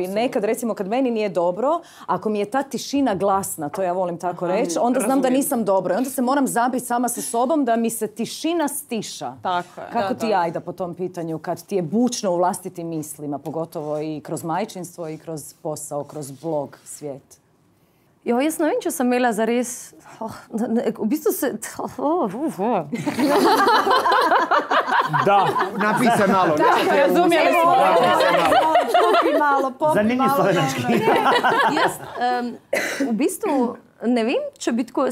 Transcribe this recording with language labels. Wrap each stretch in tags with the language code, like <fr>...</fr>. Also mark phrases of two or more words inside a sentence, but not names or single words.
<hr>Nekad, recimo, kad meni nije dobro, ako mi je ta tišina glasna, to ja volim tako reći, onda znam da nisam dobro. I onda se moram zabiti sama sa sobom da mi se tišina stiša. Tako je. Kako ti Ajda po tom pitanju, kad ti je bučno u vlastitim mislima, pogotovo i kroz majčinstvo i kroz posao, kroz blog, svijet?</hr> <sl>Jo, jaz ne vem, če sem imela zares... V bistvu se... Da.</sl> <hr>Napise malo. Razumjeli smo. Zanimljiv slovenački.</hr> <sl>Jaz v bistvu ne vem, če bi tako...</sl>